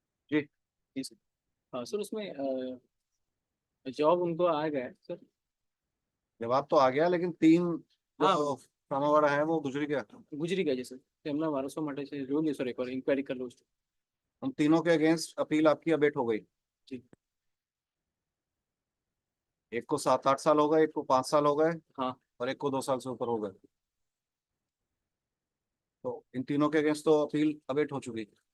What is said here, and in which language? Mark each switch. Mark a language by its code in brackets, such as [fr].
[hi] जी जी sir. हाँ sir उसमें job उनको आ गया है सर। जवाब तो आ गया, लेकिन 3 हाँ जो सामावाड़ा है वो गुजरी गया। [gu] गुजरी ગયા છે સર તેમના વારસો માટે છે જોઈ સર એકવાર ઇન્ક્વાયરી કરી લો [hi] उन तीनों के अगेंस्ट अपील आपकी अबेट हो गई। जी एक को 7-8 साल हो गए, एक को 5 साल हो गए, हाँ और एक को 2 साल से ऊपर हो गए। तो इन तीनों के अगेंस्ट तो अपील अबेट हो चुकी।